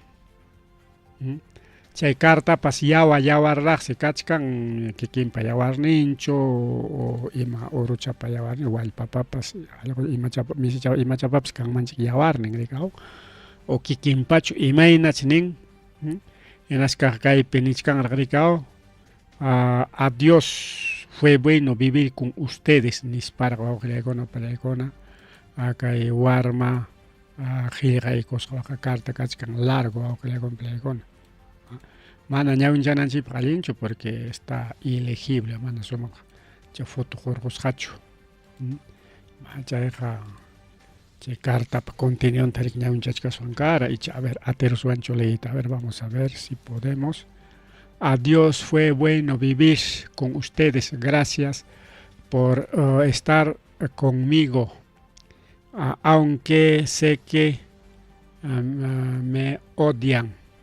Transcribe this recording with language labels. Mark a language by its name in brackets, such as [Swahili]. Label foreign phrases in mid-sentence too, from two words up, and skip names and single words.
[Quechua] Chay cartapas yawarraqsi kachkan kikinpa yawarninchu o ima uruchapa yawarnin wallpapapas imachapapas kanmanchik yawarnin rikaw o kikinpachu imaynach nin hinasqa kaypi nichkanraq rikaw [Spanish] adiós fue bueno vivir con ustedes [Quechua] nisparaq wawqillaykuna pallaykuna kay warma qillqaykusqa carta kachkan largo wawqillaykuna pallaykuna mana ñawinchananchispa allinchu [Spanish] porque está ilegible [Quechua] mana sumaq chay foto hurqusqachu chayqa chay cartapa contenido tarik ñawinchachkaswan kara [Spanish] y a ver [Quechua] ateruswanchu leyta [Spanish] a ver vamos a ver si podemos. Adiós, fue bueno vivir con ustedes, gracias por estar conmigo, aunque sé que me odian.